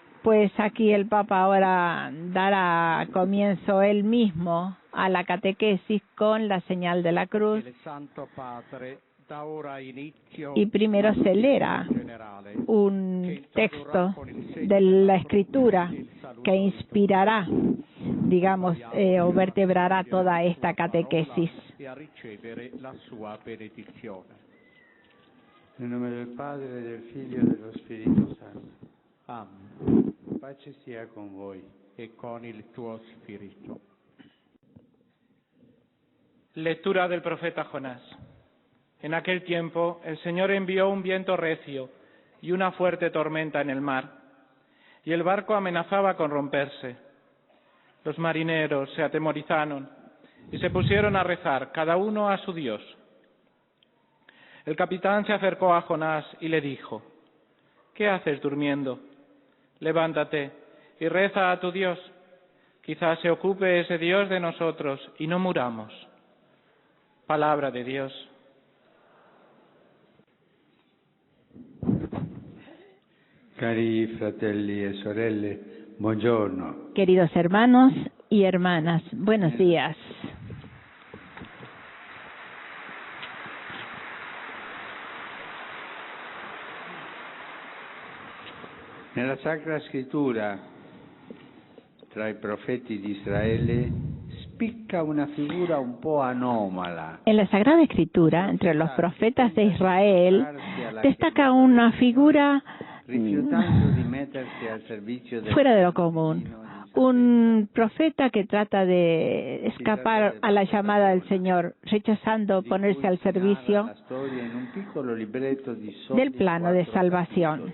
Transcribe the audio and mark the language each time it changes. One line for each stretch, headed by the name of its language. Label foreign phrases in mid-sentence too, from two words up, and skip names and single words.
Spanish: Pues aquí el Papa ahora dará comienzo él mismo a la catequesis con la señal de la cruz. Y primero se leerá un texto de la Escritura que inspirará, digamos, o vertebrará toda esta catequesis.
Italian: Nel nome del Padre, del Figlio e dello Spirito Santo. Amen. Pace sia con voi e con il tuo spirito.
Spanish: Lectura del profeta Jonás. En aquel tiempo el Señor envió un viento recio y una fuerte tormenta en el mar, y el barco amenazaba con romperse. Los marineros se atemorizaron y se pusieron a rezar, cada uno a su Dios. El capitán se acercó a Jonás y le dijo: ¿Qué haces durmiendo? Levántate y reza a tu Dios. Quizás se ocupe ese Dios de nosotros y no muramos. Palabra de Dios.
Italian: Cari fratelli e sorelle, buongiorno.
Spanish: Queridos hermanos y hermanas, buenos días.
Italian: Nella Sacra Scrittura, tra i profeti di Israele, spicca una figura un po' anomala.
Spanish: En la Sagrada Escritura, entre los profetas de Israel, destaca una figura fuera de lo común. Un profeta que trata de escapar a la llamada del Señor, rechazando ponerse al servicio del plano de salvación.